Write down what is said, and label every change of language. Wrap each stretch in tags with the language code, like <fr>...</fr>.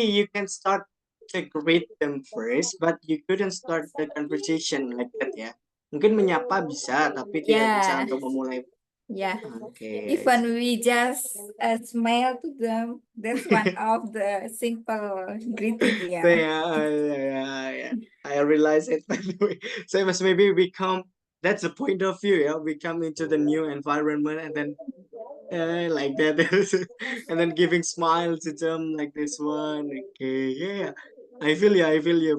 <en>you can start to greet them first, but you couldn't start the conversation like that ya.</en> <id>Mungkin menyapa bisa, tapi tidak bisa</id> <en>Yeah.</en> <id>untuk memulai.</id> <en>Yeah, Okay. even we just smile to them, that's one of the simple greeting. So Yeah. yeah. I realize it by the way. Same as maybe we come. That's the point of view. Yeah, we come into the new environment and then like that, and then giving smiles to them like this one. Okay, yeah. I feel you.</en>